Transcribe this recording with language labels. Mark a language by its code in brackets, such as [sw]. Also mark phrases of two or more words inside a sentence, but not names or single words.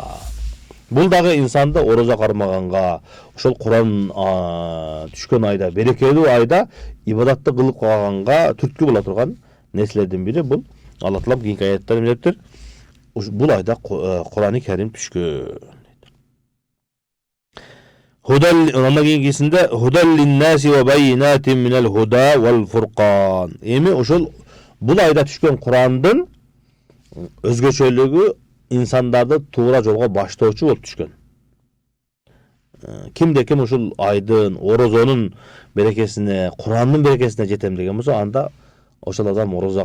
[ky] Бул дагы инсанды орозо кармаганга, ошол Кур'ан түшкөн айда, берекелүү айда ибадатты кылып калганга түрткү боло турган нерселердин бири бул. Алла Таала кийинки аяттар эмне дептир? Бул айда Кур'ан-ы Карим түшкөн. Андан кийинкисинде [ar] هدى للناس وبينات من الهدى والفرقان. [ky] Эми ошол бул айда түшкөн Кур'андын өзгөчөлүгү инсандарды туура жолго баштоочу болуп түшкөн. Кимде ким ушул айдын, орозонун берекесине, Кур'андын берекесине жетем деген болсо, анда ошол адам орозо